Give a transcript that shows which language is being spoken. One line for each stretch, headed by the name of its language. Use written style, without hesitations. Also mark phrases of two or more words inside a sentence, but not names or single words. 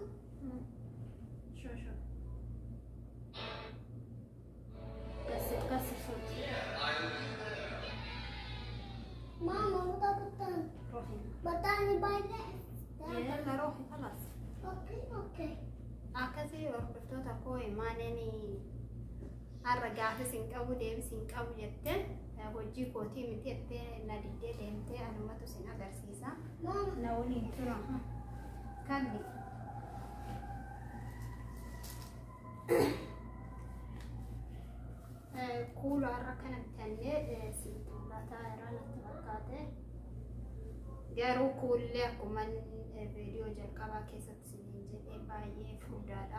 Arabic: شو كسر صوت. ماما بطل روحي بطلني بايدة. يلا روحي خلاص. اوكي
Oromo: akkasii hordoftoota koo imaananii har'a gaafa isin qabu deebisiin qabu jettee hojii kootii miti jettee na diddee deemtee anumatu isin agarsiisa. Na waliin tura kalli. Kuula har'a kana bitannee lataa irraa natti fakkaate garuu kuullee akkuma viidiyoo jalqabaa keessatti jedhee baay'ee furdaadha.